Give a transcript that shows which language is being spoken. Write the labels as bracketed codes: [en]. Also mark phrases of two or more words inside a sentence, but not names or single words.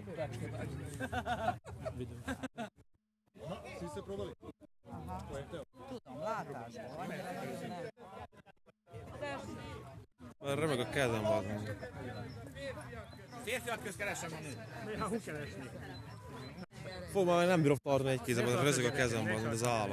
[hu] Videót. [sr] svi ste probali? [hu] Tudom, látásból, annyira nagyon nem. Remeg a kezem, bazd. Férfiak közt keresem a nőt. Fú, már nem bírom tartani egy kézzel, rözög a kezem, bazd, mint az állat.